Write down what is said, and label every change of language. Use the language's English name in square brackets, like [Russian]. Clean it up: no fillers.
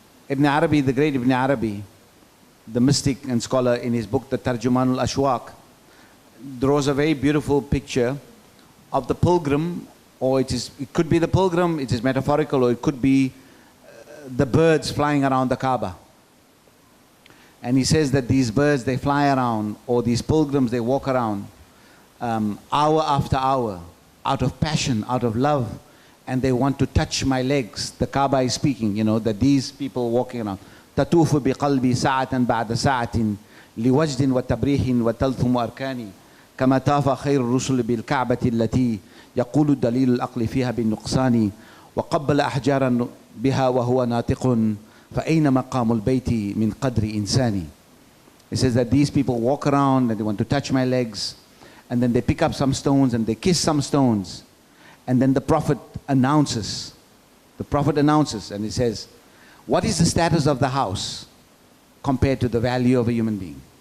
[English] Ibn Arabi, the great Ibn Arabi, the mystic and scholar, in his book, the Tarjuman al-Ashwaq, draws a very beautiful picture of the pilgrim, or it could be the pilgrim, it is metaphorical, or it could be the birds flying around the Kaaba. And he says that these birds, they fly around, or these pilgrims, they walk around hour after hour, out of passion, out of love, and they want to touch my legs. The Kaaba is speaking, you know, that these people walking around. [Arabic] تطوف بقلبي ساعة بعد ساعة لوجد وتبريح وتلثم أركاني كما طاف خير الرسل بالكعبة التي يقول الدليل العقل فيها بالنقصان وقبل أحجارا بها وهو ناطق فأين مقام البيت من قدر إنساني. [English] He says that these people walk around and they want to touch my legs, and then they pick up some stones and they kiss some stones, and then the Prophet announces. The Prophet announces and he says, what is the status of the house compared to the value of a human being?